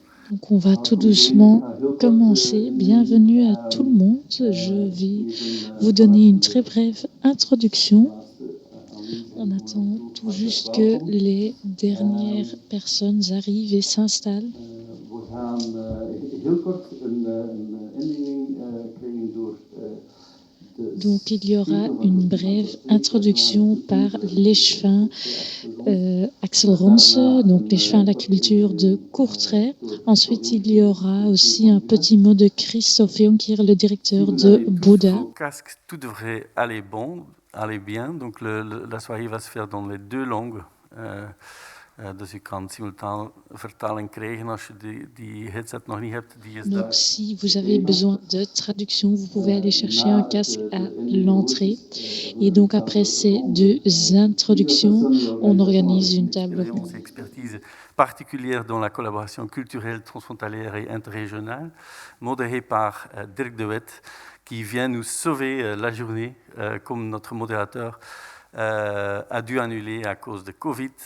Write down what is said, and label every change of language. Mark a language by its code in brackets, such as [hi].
[fr] Donc on va tout doucement commencer. Bienvenue à tout le monde. Je vais vous donner une très brève introduction. On attend tout juste que les dernières personnes arrivent et s'installent. [nl] We gaan heel kort een inleiding krijgen door [fr] Donc il y aura une brève introduction par l'échevin Axel Ronse, donc l'échevin à la culture de Courtrai. Ensuite il y aura aussi un petit mot de Christophe Jonker, le directeur de Bouddha. Vos casques, tout devrait aller bien. Donc la soirée va se faire dans les deux langues. [nl] Dus je kan simultaan vertaling krijgen als je die headset nog niet hebt. Die is [fr] Donc [nl] daar. [fr] si vous avez besoin de traduction, vous pouvez aller chercher un casque à l'entrée. Et donc après ces deux introductions, on organise une table ronde. Onze expertise particulière dans la collaboration culturelle transfrontalière et interrégionale, modérée par Dirk de Wet, qui vient nous sauver la journée, comme notre modérateur a dû annuler à cause de Covid.